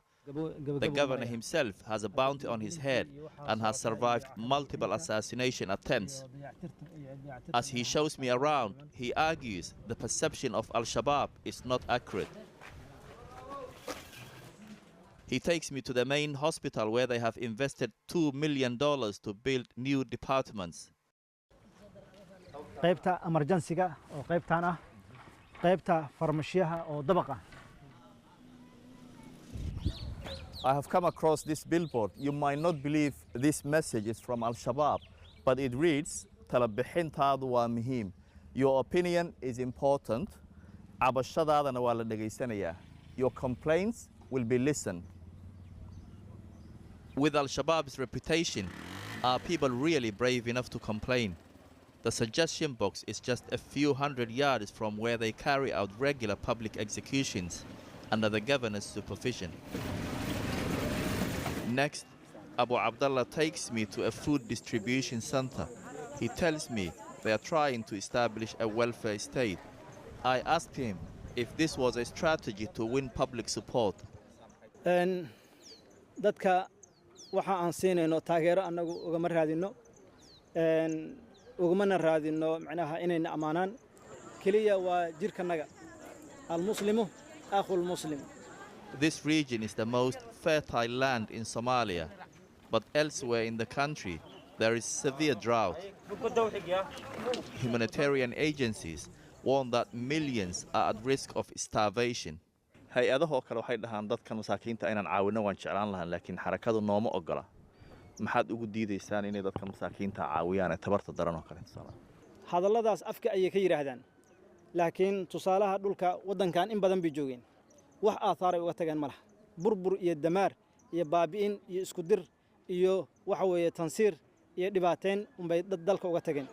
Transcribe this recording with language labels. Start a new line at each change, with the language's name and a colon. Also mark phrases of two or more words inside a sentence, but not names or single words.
English: The governor himself has a bounty on his head and has survived multiple assassination attempts. As he shows me around, he argues the perception of Al-Shabaab is not accurate. He takes me to the main hospital where they have invested $2 million to build new departments.
Somali: qaybta emergency-ga oo qaybtan ah qaybta farmashiyaha oo dabaqa.
English: I have come across this billboard. You might not believe this message is from Al-Shabaab, but it reads,
Somali: Talabixintaadu waa muhiim.
English: Your opinion is important.
Somali: Cabashadaadana waa la dhagaysanaya.
English: Your complaints will be listened. With Al-Shabaab's reputation, are people really brave enough to complain? The suggestion box is just a few hundred yards from where they carry out regular public executions under the governor's supervision. Next, Abu Abdullah takes me to a food distribution center. He tells me they are trying to establish a welfare state. I asked him if this was a strategy to win public support.
Somali: Dadka waxa aan siinayno taageero anagu ugama raadino ugumana raadino macnaha inayna amaanaan kaliya waa jirkanaga
Arabic: المسلم أخو المسلم.
English: This region is the most fertile land in Somalia, but elsewhere in the country there is severe drought. Humanitarian agencies warn that millions are at risk of starvation.
Somali: hay-adahoo kale waxay dhahaan dadka masaakiinta inaan caawino waan jeclaan lahaa laakiin xarakadu nooma ogola. maxaad ugu diidaysaan inay dadka masaakiinta caawiyaan ee tabarta daran oo kale tusaale? hadalladaas afka ayay ka yiraahdaan laakiin tusaalaha dhulka wadankan in badan bay joogeen wax athaaray uga tagaan malaha burbur iyo damaar iyo baabi'in iyo isku dir iyo waxa weeye tansiir iyo dhibaateen unbay dad dalka uga tageen.